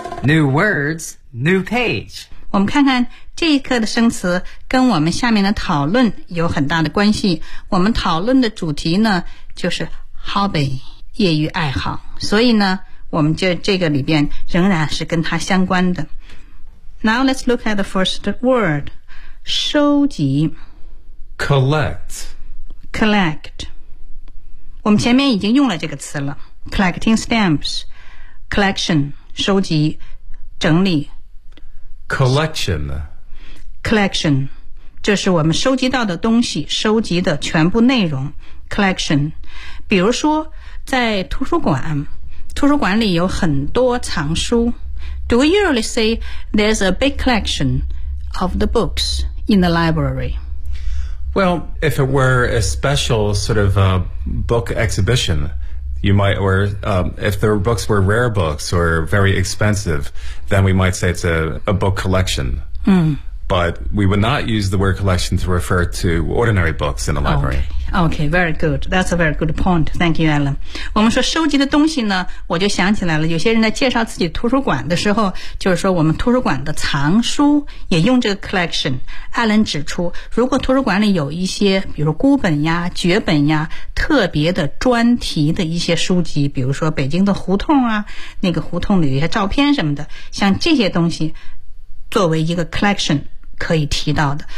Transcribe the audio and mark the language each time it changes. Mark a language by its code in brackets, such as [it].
[en] New Words, New Page. [zh] 我们看看这一课的生词跟我们下面的讨论有很大的关系。我们讨论的主题呢就是 Hobby, 业余爱好。所以呢我们这个里边仍然是跟它相关的。 [en] Now let's look at the first word, 收集 Collect. [zh] Collect. 我们前面已经用了这个词了 [en] Collecting stamps, [zh] collection, 收集整理 [en] Collection. [zh] Collection, 这是我们收集到的东西收集的全部内容 Collection. 比如说在图书馆里有很多藏书 [en] Do we usually say there's a big collection of the books in the library? Well, if it were a special sort of a book exhibition, you might, or if the books were rare books or very expensive, then we might say it's a book collection. Mm. But we would not use the word collection to refer to ordinary books in the library. Okay, very good. That's a very good point. Thank you, Alan. [zh] 我们说收集的东西呢，我就想起来了。有些人在介绍自己图书馆的时候，就是说我们图书馆的藏书也用这个 collection。 Alan 指出，如果图书馆里有一些，比如孤本呀、绝本呀、特别的专题的一些书籍，比如说北京的胡同啊，那个胡同里有一些照片什么的，像这些东西作为一个 collection 可以提到的。